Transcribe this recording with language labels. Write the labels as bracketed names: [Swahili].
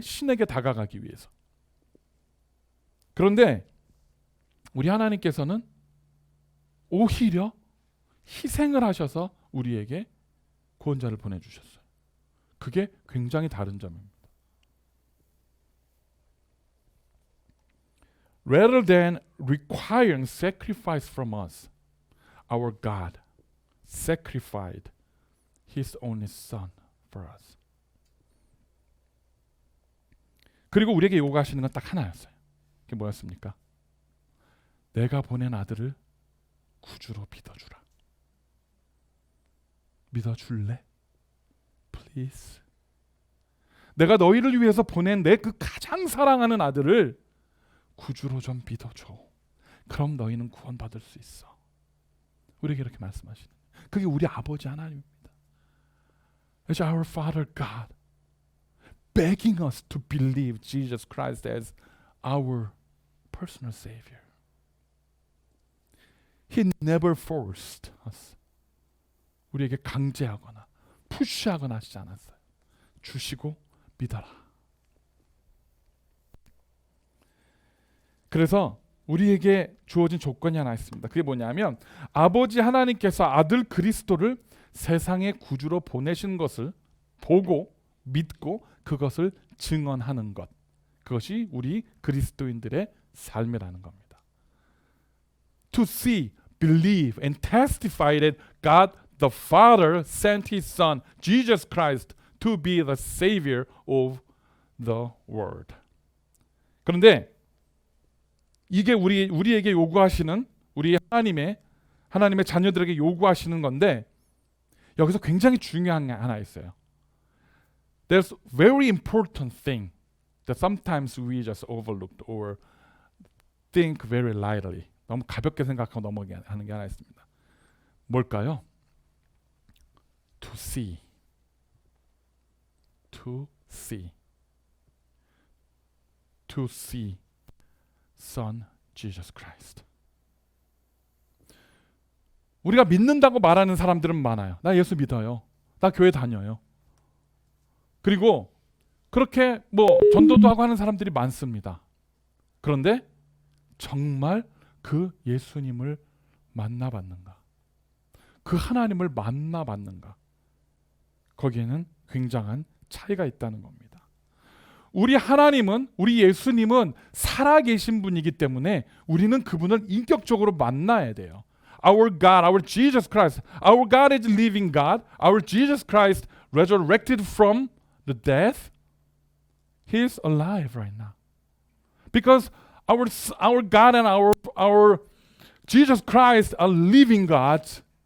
[Korean] 신에게 다가가기 위해서. 그런데 우리 하나님께서는 오히려 희생을 하셔서 우리에게 구원자를 보내주셨어요. 그게 굉장히 다른 점입니다. [English] Rather than requiring sacrifice from us, our God sacrificed His only Son for us. [Korean] 그리고 우리에게 요구하시는 건 딱 하나였어요. 그게 뭐였습니까? 내가 보낸 아들을 구주로 믿어주라. 믿어줄래? [English] Please. [Korean] 내가 너희를 위해서 보낸 내 그 가장 사랑하는 아들을 구주로 좀 믿어줘. 그럼 너희는 구원받을 수 있어. 우리에게 이렇게 말씀하시는, 그게 우리 아버지 하나님입니다. [English] It's our Father God begging us to believe Jesus Christ as our personal Savior. He never forced us. [Korean] 우리에게 강제하거나 푸시하거나 하지 않았어요. 주시고 믿어라. 그래서 우리에게 주어진 조건이 하나 있습니다. 그게 뭐냐면 아버지 하나님께서 아들 그리스도를 세상의 구주로 보내신 것을 보고 믿고 그것을 증언하는 것. 그것이 우리 그리스도인들의 삶이라는 겁니다. [English] To see, believe and testify that God the Father sent His Son Jesus Christ to be the Savior of the world. [Korean] 그런데 이게 우리에게 요구하시는, 우리 하나님의 자녀들에게 요구하시는 건데, 여기서 굉장히 중요한 게 하나 있어요. [English] There's very important thing that sometimes we just overlooked or think very lightly. [Korean] 너무 가볍게 생각하고 넘어가는 게 하나 있습니다. 뭘까요? [English] To see. To see. To see. Son Jesus Christ. [Korean] 우리가 믿는다고 말하는 사람들은 많아요. 나 예수 믿어요. 나 교회 다녀요. 그리고 그렇게 뭐 전도도 하고 하는 사람들이 많습니다. 그런데 정말 그 예수님을 만나봤는가? 그 하나님을 만나봤는가? 거기에는 굉장한 차이가 있다는 겁니다. 우리 하나님은, 우리 예수님은 살아계신 분이기 때문에 우리는 그분을 인격적으로 만나야 돼요. [English] Our God, our Jesus Christ, our God is living God. Our Jesus Christ resurrected from the death. He is alive right now. Because our God and our Jesus Christ are living gods.